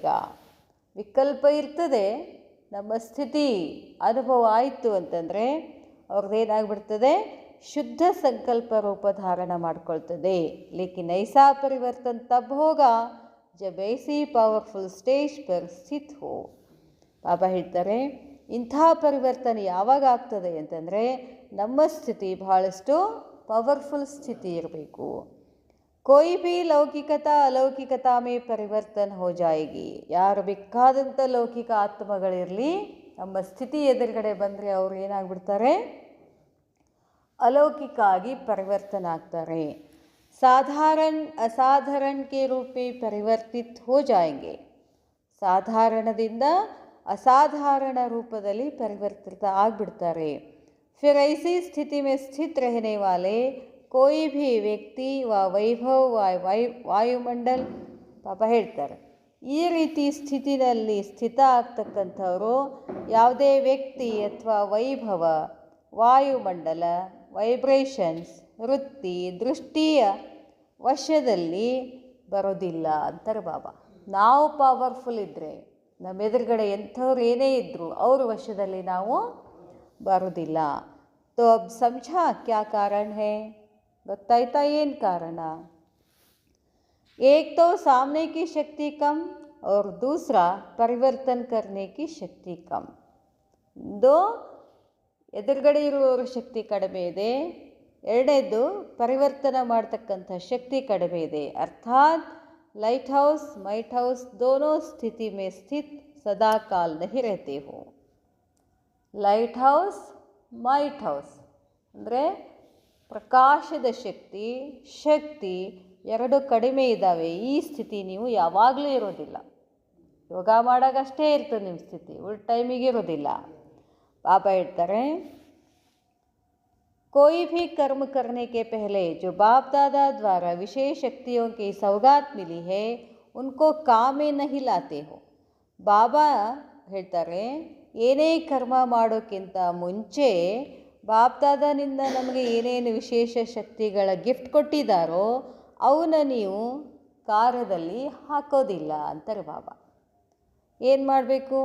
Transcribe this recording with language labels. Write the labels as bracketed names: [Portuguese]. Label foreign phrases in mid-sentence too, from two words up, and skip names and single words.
[Kannada] ವಿಕಲ್ಪ ಇರ್ತದೆ, ನಮ್ಮ ಸ್ಥಿತಿ ಅನುಭವ ಆಯಿತು ಅಂತಂದರೆ ಅವ್ರದ್ದೇನಾಗ್ಬಿಡ್ತದೆ, ಶುದ್ಧ ಸಂಕಲ್ಪ ರೂಪ ಧಾರಣ ಮಾಡ್ಕೊಳ್ತದೆ. [Hindi] लेकिन ऐसा परिवर्तन तब होगा जब ऐसी [English] powerful stage [Hindi] पर स्थित हो. [Kannada] ಬಾಬಾ ಹೇಳ್ತಾರೆ, ಇಂಥ ಪರಿವರ್ತನೆ ಯಾವಾಗ ಆಗ್ತದೆ ಅಂತಂದರೆ ನಮ್ಮ ಸ್ಥಿತಿ ಬಹಳಷ್ಟು ಪವರ್ಫುಲ್ ಸ್ಥಿತಿ ಇರಬೇಕು. [Hindi] कोई भी लौकिकता अलौकिकता में परिवर्तन हो जाएगी. [Kannada] ಯಾರು ಬೇಕಾದಂಥ ಲೌಕಿಕ ಆತ್ಮಗಳಿರಲಿ, ನಮ್ಮ ಸ್ಥಿತಿ ಎದುರುಗಡೆ ಬಂದರೆ ಅವರು ಏನಾಗ್ಬಿಡ್ತಾರೆ, ಅಲೌಕಿಕ ಆಗಿ ಪರಿವರ್ತನ ಆಗ್ತಾರೆ. [Hindi] साधारण असाधारण के रूप में परिवर्तित हो जाएंगे. [Kannada] ಸಾಧಾರಣದಿಂದ ಅಸಾಧಾರಣ ರೂಪದಲ್ಲಿ ಪರಿವರ್ತಿತ ಆಗಿಬಿಡ್ತಾರೆ. [Hindi] फिर ऐसी स्थिति में स्थित रहने वाले कोई भी व्यक्ति व वैभव [Kannada] ವಾಯುಮಂಡಲ ಪಾಪ ಹೇಳ್ತಾರೆ, ಈ ರೀತಿ ಸ್ಥಿತಿನಲ್ಲಿ ಸ್ಥಿತ ಆಗ್ತಕ್ಕಂಥವರು ಯಾವುದೇ ವ್ಯಕ್ತಿ ಅಥವಾ ವೈಭವ, ವಾಯುಮಂಡಲ, ವೈಬ್ರೇಷನ್ಸ್, ವೃತ್ತಿ, ದೃಷ್ಟಿಯ ವಶದಲ್ಲಿ ಬರೋದಿಲ್ಲ ಅಂತಾರೆ ಬಾಬಾ. ನಾವು ಪವರ್ಫುಲ್ ಇದ್ದರೆ ನಮ್ಮ ಎದುರುಗಡೆ ಎಂಥವ್ರು ಏನೇ ಇದ್ದರೂ ಅವ್ರ ವಶದಲ್ಲಿ ನಾವು ಬರೋದಿಲ್ಲ. [Hindi] तो अब समझा क्या कारण है? [Kannada] ಗೊತ್ತಾಯ್ತಾ ಏನು ಕಾರಣ? [Hindi] एक तो सामने की शक्ति कम और दूसरा परिवर्तन करने की शक्ति कम. [Kannada] दो ಎದುರುಗಡೆ ಇರುವವರ ಶಕ್ತಿ ಕಡಿಮೆ ಇದೆ, ಎರಡನೇದು ಪರಿವರ್ತನ ಮಾಡ್ತಕ್ಕಂಥ ಶಕ್ತಿ ಕಡಿಮೆ ಇದೆ. [Hindi] ಅರ್ಥಾತ್ [English] light house might house [Hindi] दोनों स्थिति में स्थित सदा काल नहीं रहते हो. [English] light house might house [Kannada] ಅಂದರೆ ಪ್ರಕಾಶದ ಶಕ್ತಿ ಎರಡು ಕಡಿಮೆ ಇದ್ದಾವೆ. ಈ ಸ್ಥಿತಿ ನೀವು ಯಾವಾಗಲೂ ಇರೋದಿಲ್ಲ. ಯೋಗ ಮಾಡೋಕ್ಕಷ್ಟೇ ಇರ್ತದೆ ನಿಮ್ಮ ಸ್ಥಿತಿ, ಉಳಿದ ಟೈಮಿಗೆ ಇರೋದಿಲ್ಲ. ಬಾಬಾ ಹೇಳ್ತಾರೆ, [Hindi] कोई भी कर्म करने के पहले जो बाप दादा द्वारा विशेष शक्तियों की सौगात मिली है उनको काम में नहीं लाते हो. [Kannada] ಬಾಬಾ ಹೇಳ್ತಾರೆ, ಏನೇ ಕರ್ಮ ಮಾಡೋಕ್ಕಿಂತ ಮುಂಚೆ ಬಾಪ್ದಾದನಿಂದ ನಮಗೆ ಏನೇನು ವಿಶೇಷ ಶಕ್ತಿಗಳ ಗಿಫ್ಟ್ ಕೊಟ್ಟಿದ್ದಾರೋ ಅವನ್ನ ನೀವು ಕಾರ್ಯದಲ್ಲಿ ಹಾಕೋದಿಲ್ಲ ಅಂತಾರೆ ಬಾಬಾ. ಏನು ಮಾಡಬೇಕು?